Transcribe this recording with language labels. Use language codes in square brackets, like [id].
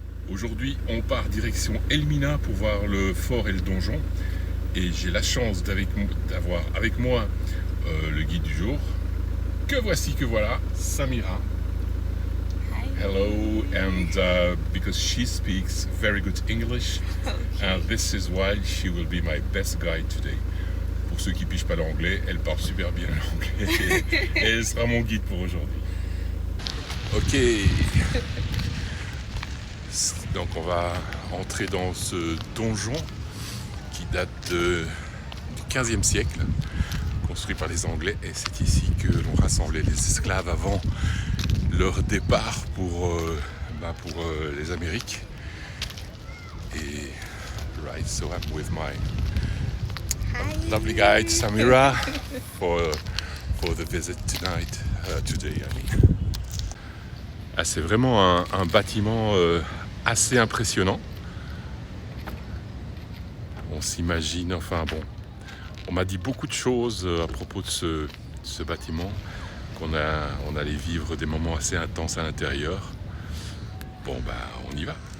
[fr] Aujourd'hui, on part direction Elmina pour voir le fort et le donjon. Et j'ai la chance d'avoir avec moi le guide du jour. Que voilà, Samira. [en] Hello, and because she speaks very good English, and this is why she will be my best guide today. [fr] Pour ceux qui ne pigent pas l'anglais, elle parle super bien l'anglais et elle sera mon guide pour aujourd'hui. Ok. Donc on va entrer dans ce donjon qui date du 15e siècle, construit par les Anglais, et c'est ici que l'on rassemblait les esclaves avant leur départ pour les Amériques. [en] Et right, so I'm with my lovely guide Samira for the visit today. I mean. [fr] Ah, c'est vraiment un bâtiment assez impressionnant. On s'imagine, on m'a dit beaucoup de choses à propos de ce bâtiment, qu'on allait vivre des moments assez intenses à l'intérieur. Bon, on y va.